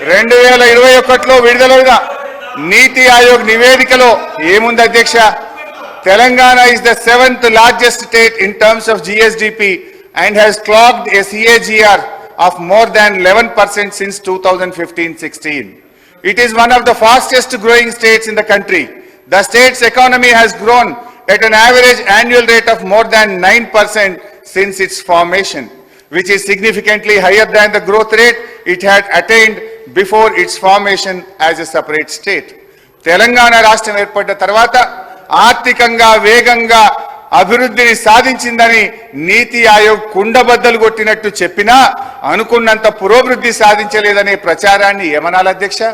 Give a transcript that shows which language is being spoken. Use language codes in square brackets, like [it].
[te] 2021లో విడుదలైన నీతి ఆయోగ్ నివేదికలో ఏముంది అధ్యక్ష? [en] Telangana is the 7th largest state in terms of GSDP and has clocked a CAGR of more than 11% since 2015-16. It is one of the fastest growing states in the country. The state's economy has grown at an average annual rate of more than 9% since its formation, which is significantly higher than the growth rate it had attained before its formation as a separate state. [te] Telangana రాష్ట్రం ఏర్పడ్డ తర్వాత ఆర్థికంగా వేగంగా అభివృద్ధిని సాధించిందని నీతి ఆయోగ్ కుండబద్దలు కొట్టినట్టు చెప్పినా అనుకున్నంత పురోభివృద్ధి సాధించలేదనే ప్రచారాన్ని ఏమనాలి అధ్యక్ష?